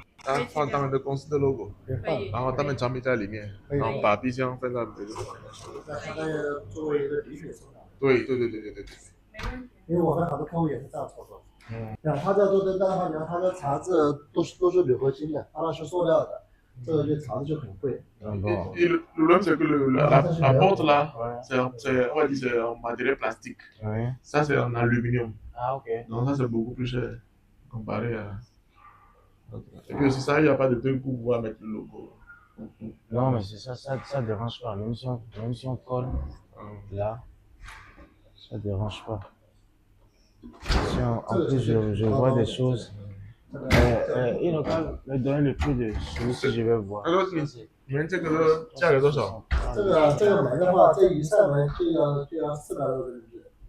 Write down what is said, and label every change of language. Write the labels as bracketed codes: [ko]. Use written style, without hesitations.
[zh] 他放他们的公司的 logo， 然后他们产品在里面，然后把冰箱分到别的地方。那相当于作为一个礼品收纳。对。因为我们很多客户也是这样操作。他这都跟大家讲，他的茶渍都是铝合金的，他那是塑料的。这个就茶就很贵。 [fr] Le problème c'est que la porte là, c'est en matériel plastique. Ça c'est en aluminium. Ah ok. Donc ça c'est beaucoup plus cher comparé à. Et puis aussi ça, il n'y a pas de truc pour pouvoir mettre le logo. Non mais c'est ça dérange pas. Même si on colle là, ça dérange pas. En plus je vois des choses. Il n'a pas me donner le prix de celui-ci, je vais voir. [zh] 你们这个价格多少？这个买的话，这一扇门就要400多人民币。